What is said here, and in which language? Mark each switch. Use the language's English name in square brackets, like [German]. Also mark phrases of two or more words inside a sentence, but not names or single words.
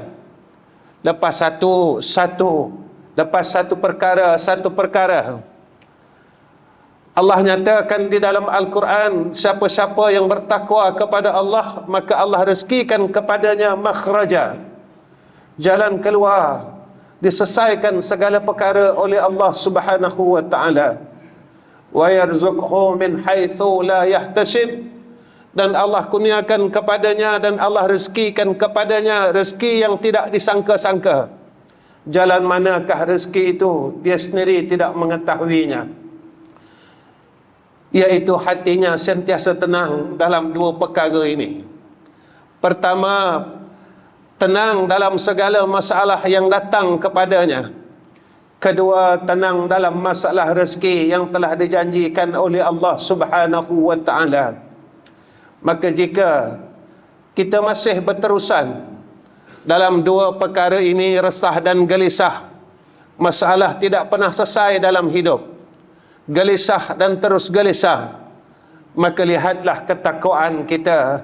[Malay] Lepas satu perkara. Allah nyatakan di dalam Al-Quran, siapa-siapa yang bertakwa kepada Allah, maka Allah rezekikan kepadanya makhraja, jalan keluar, diselesaikan segala perkara oleh Allah [Arabic] Subhanahu wa ta'ala. Wa yarzuqhu min haitsu la yahtasib, [Malay] dan Allah kurniakan kepadanya dan Allah rezekikan kepadanya rezeki yang tidak disangka-sangka. Jalan manakah rezeki itu, dia sendiri tidak mengetahuinya. Iaitu hatinya sentiasa tenang dalam dua perkara ini. Pertama, tenang dalam segala masalah yang datang kepadanya. Kedua, tenang dalam masalah rezeki yang telah dijanjikan oleh Allah [Arabic] Subhanahu wa ta'ala. [Malay] Maka jika kita masih berterusan dalam dua perkara ini, resah dan gelisah, masalah tidak pernah selesai dalam hidup, gelisah dan terus gelisah, maka lihatlah ketakwaan kita.